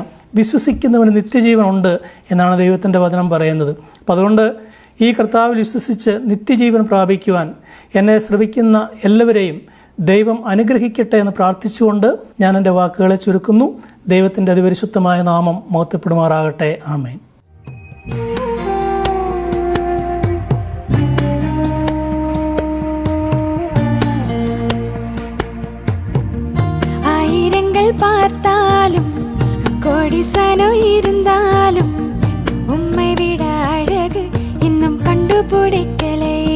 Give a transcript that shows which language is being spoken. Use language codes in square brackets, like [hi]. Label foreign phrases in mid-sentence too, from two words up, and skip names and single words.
[ml] വിശ്വസിക്കുന്നവന് നിത്യജീവനുണ്ട് എന്നാണ് ദൈവത്തിൻ്റെ വചനം പറയുന്നത്. അപ്പം അതുകൊണ്ട് ഈ കർത്താവിൽ വിശ്വസിച്ച് നിത്യജീവൻ പ്രാപിക്കുവാൻ എന്നെ ശ്രമിക്കുന്ന എല്ലാവരെയും ദൈവം അനുഗ്രഹിക്കട്ടെ എന്ന് പ്രാർത്ഥിച്ചുകൊണ്ട് ഞാൻ എൻ്റെ വാക്കുകളെ ചുരുക്കുന്നു. ദൈവത്തിൻ്റെ അതിപരിശുദ്ധമായ നാമം മഹത്വപ്പെടുമാറാകട്ടെ. ആമേൻ. [ta] ஆயிரங்கள் பார்த்தாலும் கோடிசனோ இருந்தாலும் உம்மை விட அழகு இன்னும் கண்டுபிடிக்கலே.